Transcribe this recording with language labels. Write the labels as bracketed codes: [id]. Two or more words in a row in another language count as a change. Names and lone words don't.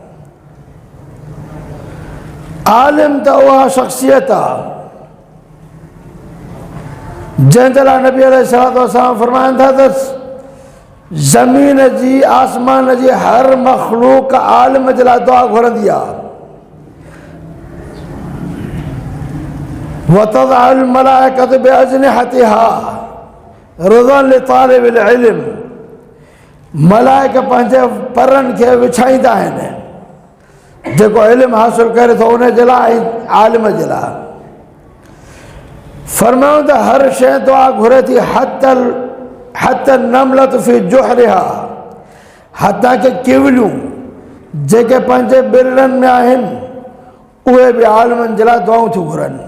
[sd] आलिम त उहा शख़्सियत आहे जंहिंजे लाइ नबी [ar] عليه الصلاة والسلام [sd] फरमाइनि था त ज़मीन जी आसमान जी हर मख़लूक आलिम जे लाइ दुआ घुरंदी आहे। [ar] وتضع الملائكة بأجنحتها رضا لطالب العلم, [sd] मलाइक पंहिंजे परनि खे विछाईंदा आहिनि जेको इल्मु हासिल करे थो उन जे लाइ ऐं आलिम जे लाइ। फरमायूं त हर शइ दुआ घुरे थी [ar] حتى النملة في جحرها, [sd] हता के किवलियूं जेके पंहिंजे बिरड़नि में आहिनि उहे बि आलिमनि जे लाइ दुआऊं थियूं घुरनि।